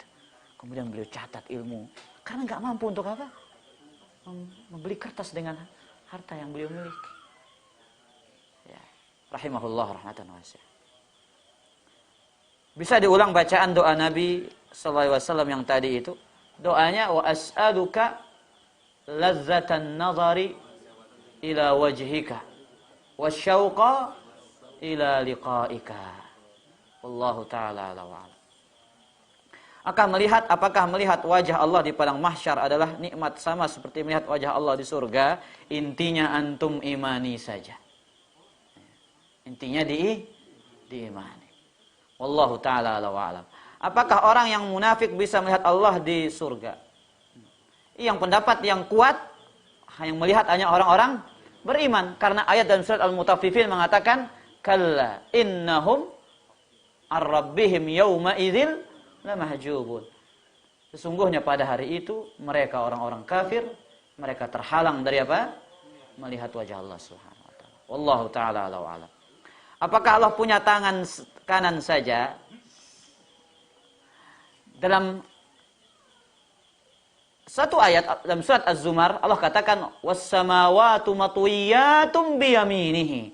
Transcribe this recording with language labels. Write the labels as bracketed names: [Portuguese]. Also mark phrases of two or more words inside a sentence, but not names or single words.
[Indonesian] Kemudian beliau catat ilmu. Karena nggak mampu untuk apa? Membeli kertas dengan harta yang beliau miliki. [Arabic] Ya, رحمه الله رحمة واسعة. [Indonesian] Bisa diulang bacaan doa Nabi [Arabic] صلى الله عليه وسلم [Indonesian] yang tadi itu. Doanya [Arabic] وأسألك لذة النظر إلى وجهك والشوق إلى لقائك. والله تعالى أعلى وأعلى. [Indonesian] Apakah melihat wajah Allah di padang mahsyar adalah nikmat sama seperti melihat wajah Allah di surga? Intinya antum imani saja. Intinya diimani. [Arabic] والله تعالى أعلى وأعلم. [Indonesian] Apakah orang yang munafik bisa melihat Allah di surga? Yang pendapat yang kuat, yang melihat hanya orang-orang beriman. Karena ayat dalam surat Al-Mutaffifin mengatakan, [Arabic] كلا إنهم عن ربهم يومئذ لمحجوبون. [Indonesian] Sesungguhnya pada hari itu mereka orang-orang kafir, mereka terhalang dari apa? Melihat wajah Allah [Arabic] سبحانه وتعالى. والله تعالى أعلى وأعلم. [Indonesian] Apakah Allah punya tangan kanan saja? Dalam satu ayat dalam surat Az-Zumar Allah katakan [Arabic] والسماوات مطويات بيمينه.